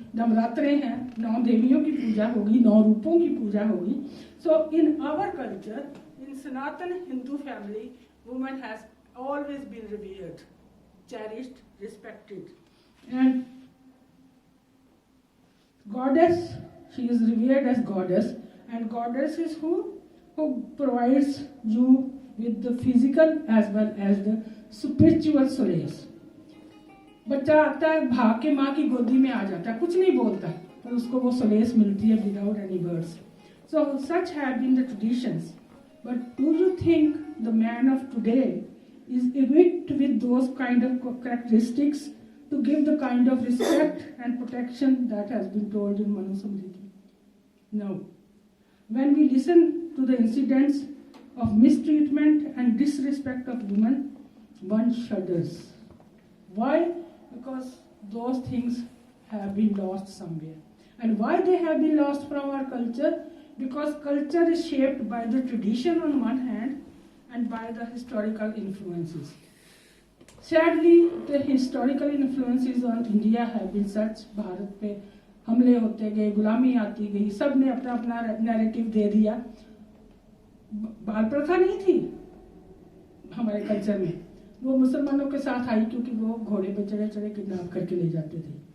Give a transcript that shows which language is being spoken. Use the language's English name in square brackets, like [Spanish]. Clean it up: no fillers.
[Hindi] नवरात्रे हैं, 9 देवियों की पूजा होगी, 9 रूपों की पूजा होगी। [English] So in our culture, in Sanatan Hindu family, woman has always been revered, cherished, respected, and goddess, she is revered as goddess, and goddess is who provides you with the physical as well as the spiritual solace. [Hindi] बच्चा आता है, भाग के माँ की गोदी में आ जाता है, कुछ नहीं बोलता, पर उसको वो सलेस मिलती है [English] Without any words. So such have been the traditions, but do you think the man of today is equipped with those kind of characteristics to give the kind of respect and protection that has been told in Manusmriti? No. When we listen to the incidents of mistreatment and disrespect of women, one shudders. Why? Because those things have been lost somewhere. And why they have been lost from our culture? Because culture is shaped by the tradition on one hand and by the historical influences. Sadly, the historical influences on India have been such, [Hindi] Bharat पे हमले होते गए, गुलामी आती गई, सब ने अपना अपना नैरेटिव दे दिया. बाल प्रथा नहीं थी हमारे कल्चर में, वो मुसलमानों के साथ आई क्योंकि वो घोड़े पे चढ़े चढ़े किडनैप करके ले जाते थे.